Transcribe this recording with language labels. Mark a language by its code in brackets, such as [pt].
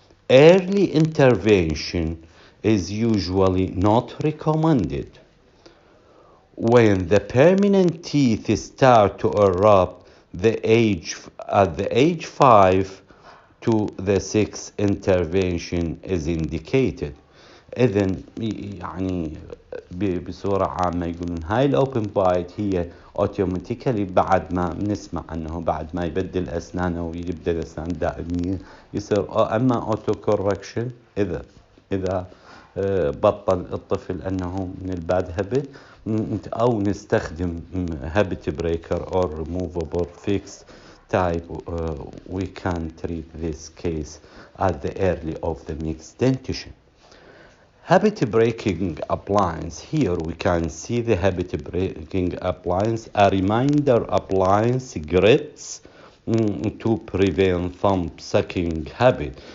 [en] Early intervention is usually not recommended. When the permanent teeth start to erupt, at the age 5 to the 6, intervention is indicated. [ar] إذن يعني بصورة عامة يقولون هاي الأوبن بايت هي اوتوماتيكالي بعد ما بنسمع أنه بعد ما يبدل أسنانه ويبدأ الأسنان دائمية يصير أما أوتو كوركشن إذا بطل الطفل أنه من الباد هابت، أو نستخدم هابت بريكر [en] or removable fix type. We can treat this case at the early of the mixed dentition. Habit breaking appliance. Here we can see the habit breaking appliance, a reminder appliance grips to prevent thumb sucking habit.